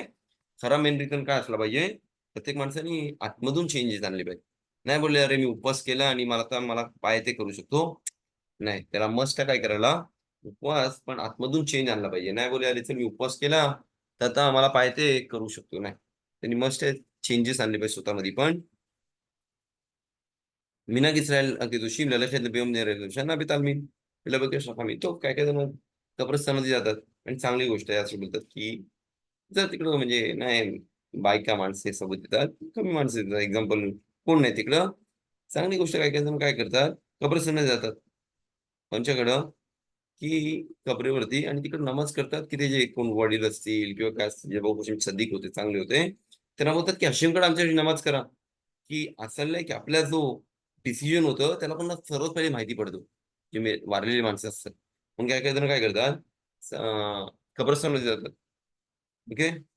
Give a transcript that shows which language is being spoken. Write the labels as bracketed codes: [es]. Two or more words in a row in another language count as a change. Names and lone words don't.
[mr] खरा मेन रिझन काय असला पाहिजे, प्रत्येक माणसाने आतमधून चेंजेस आणले पाहिजे. नाही बोलले अरे मी उपवास केला आणि मला पाय ते करू शकतो, नाही, त्याला मस्ट काय करायला, उपवास पण आतमधून चेंज आणला पाहिजे. नाही बोले अरे चल मी उपवास केला तर आता मला पाय ते करू शकतो, नाही, त्यांनी मस्ट चेंजेस आणले पाहिजे स्वतःमध्ये पण. [he] מנהג ישראל הקדושים ללכת ביום נר ראשונה בתלמיד. [mr] विलंबकेश रकामी तो काय काय जण कब्रस्तानमध्ये जातात आणि चांगली गोष्ट आहे असं बोलतात की जर तिकडं म्हणजे नाही बायका माणसे सोबत येतात कमी माणसं येतात एक्झाम्पल कोण नाही तिकडं चांगली गोष्ट काय काय जण काय करतात कब्रस्तानात जातात त्यांच्याकडं की कबरेवरती आणि तिकडे नमाज करतात की ते जे कोण वडील असतील किंवा काय असतील जे भाऊ सदिक होते चांगले होते त्यांना बोलतात की हशीमकडे आमच्यासाठी नमाज करा की असं नाही की आपला जो डिसिजन होतं त्याला पण सर्वात पहिले माहिती पडतो जे वारलेली माणसं असतात मग काय काय जण काय करतात कब्रस्तानमध्ये जातात ओके